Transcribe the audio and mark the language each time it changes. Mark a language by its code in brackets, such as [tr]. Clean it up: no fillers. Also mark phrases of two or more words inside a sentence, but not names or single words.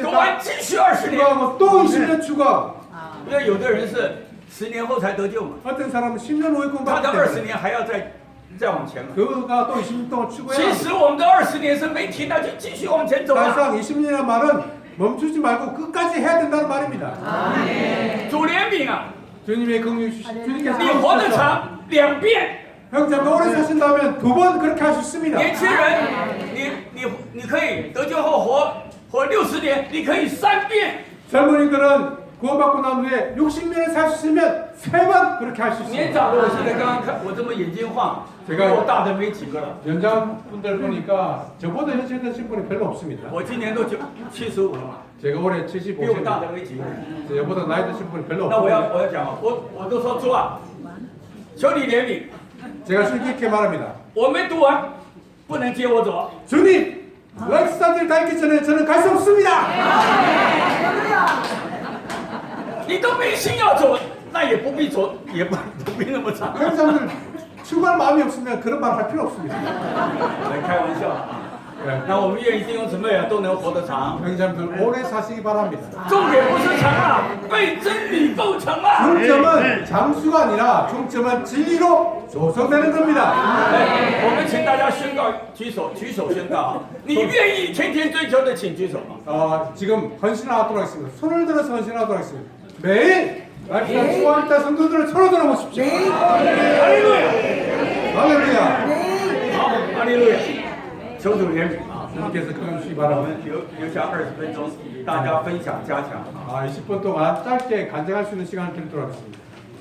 [zh] 读 [ko] 다 [zh] 完继续20年。 [ko] 추가하고 또 20년 추가하고 [zh] 因为有的人是10年后才得救嘛， [ko] 어떤 사람은 10년 후에 [zh] 他 [ko] 공부하기 [zh] 的20 [ko] 때문에 [zh] 年还要再往前嘛。 [ko] 그가 또 20년 동안 추구해야 [zh] 其 [ko] 합니다. [zh] 实我们的20年是没停的，就继续往前走啊。 [ko] 사실상 20년이라는 말은 멈추지 말고 끝까지 해야 된다는 말입니다. [zh] 主怜悯啊， [ko] 주님의 긍휼 주님께서 [zh] 你活得长2遍。 [ko] 형제가 오래 사신다면 2번 그렇게 할 수 있습니다. [zh] 年轻人，你可以得救后活60年，你可以3遍。 [ko] 젊은이들은 구원받고 난 후에 60년을 살 수 있으면 3번 그렇게 할 수 [zh] 年 [ko] 있습니다. [zh] 长的，我现在刚刚看，我这么眼睛晃，比我大的没几个了。 [ko] 연장분들 보니까 저보다 현실 되신 분이 별로 없습니다. [zh] 我今年都75了嘛， [ko] 제가 올해 [zh] 比我大 [ko] 75세, [zh] 的没几个。 [ko] 저보다 나이 드신 분이 별로 [zh] 那我要 [ko] 없습니다. [zh] 讲啊，我都说主啊，求你怜悯， [ko] 제가 쉽게 이렇게 말합니다. [zh] 我没读完，不能接我走。 [ko] 주님, 렉스타들 다 있기 전에 저는 갈 수 없습니다. [zh] 你都没心要走，那也不必走，也不必那么长。 [ko] 형제들 추구할 마음이 없으면 그런 말 할 필요 없습니다. [zh] 来开玩笑啊， [ko] 네. [zh] 那我们愿意弟兄姊妹啊都能活得长。 형제들 오래 사시기 바랍니다. 重点不是长啊，被真理构成啊。 중점은 장수가 아니라 중점은 진리로 조성되는 겁니다. 哎，我们请大家宣告，举手宣告啊！你愿意天天追求的，请举手。 [ko] 지금 헌신하도록 하겠습니다. 손을 들어서 헌신하도록 하겠습니다. 매일 말씀 추구할 때 성도들을 손을 들어 보십시오. 할렐루야！ 할렐루야. [zh] 好，哈利路亚！求主怜悯啊！ [ko] 주님께서 끊으시기 [zh] 我 [ko] 바랍니다. [zh] 们留下20分钟，大家分享加强。 [ko] 20분 동안 짧게 간증할 수 있는 시간을 드리도록 하겠습니다.